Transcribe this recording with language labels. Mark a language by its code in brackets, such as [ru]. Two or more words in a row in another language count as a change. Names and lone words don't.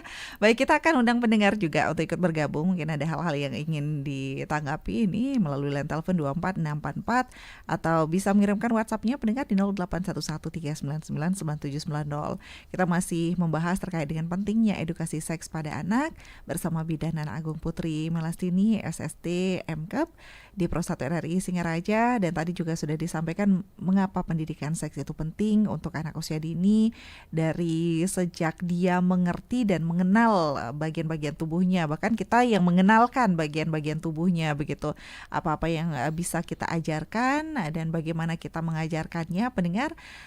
[id] Baik, kita akan undang pendengar juga untuk ikut bergabung, mungkin ada hal-hal yang ingin ditanggapi ini melalui line telepon 24644 atau bisa mengirimkan WhatsApp-nya pendengar di 0811399970. Kita masih membahas terkait dengan pentingnya edukasi seks pada anak bersama Bidan Nana Agung Putri Melastini, SST MKep di Pro 1 RRI Singaraja. Dan tadi juga sudah disampaikan mengapa pendidikan seks itu penting untuk anak usia dini, dari sejak dia mengerti dan mengenal bagian-bagian tubuhnya. Bahkan kita yang mengenalkan bagian-bagian tubuhnya begitu, apa-apa yang bisa kita ajarkan dan bagaimana kita mengajarkannya pendengar, itu sudah disampaikan.